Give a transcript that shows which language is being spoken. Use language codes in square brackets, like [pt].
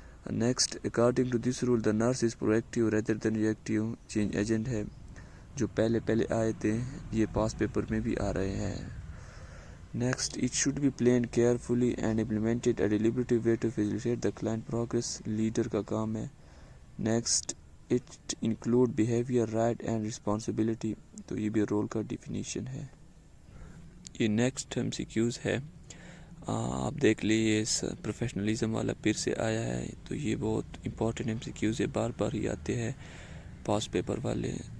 [en] Next, according to this rule, the nurse is proactive rather than reactive. Change agent ہے. [ur] جو پہلے آئے تھے یہ پاس پیپر میں بھی آ رہے ہیں. [en] Next, it should be planned carefully and implemented a deliberative way to facilitate the client progress. [ur] Leader کا کام ہے. [en] Next, it include behavior, right and responsibility. [ur] تو یہ بھی رول کا ڈیفینیشن ہے. یہ نیکسٹ ایم سی کیوز ہے. آپ دیکھ لیے اس پروفیشنلزم والا پھر سے آیا ہے. تو یہ بہت امپورٹنٹ ایم سی کیوز ہے, بار بار ہی آتے ہیں پاس پیپر والے.